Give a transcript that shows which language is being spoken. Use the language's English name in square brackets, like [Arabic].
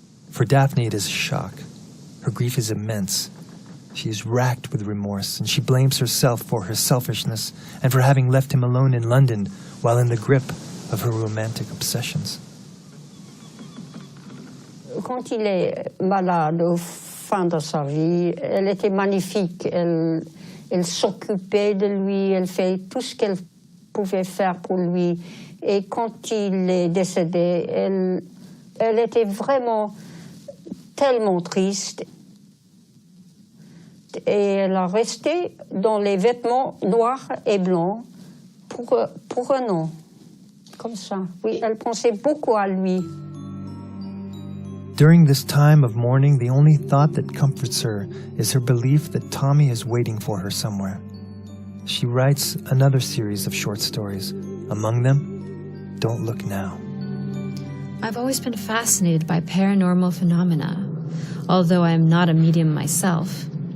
[English] For Daphne, it is a shock. Her grief is immense. She is racked with remorse, and she blames herself for her selfishness and for having left him alone in London while in the grip of her romantic obsessions. [French] Quand il est malade, au fin de sa vie, elle était magnifique. Elle s'occupait de lui, elle fait tout ce qu'elle pouvait faire pour lui. Et quand il est décédé, elle était vraiment tellement triste. Et elle a resté dans les vêtements noirs et blancs pour un an. Comme ça. Oui, elle pensait beaucoup à lui. [English] During this time of mourning, the only thought that comforts her is her belief that Tommy is waiting for her somewhere. She writes another series of short stories. Among them, Don't Look Now. I've always been fascinated by paranormal phenomena, although I am not a medium myself.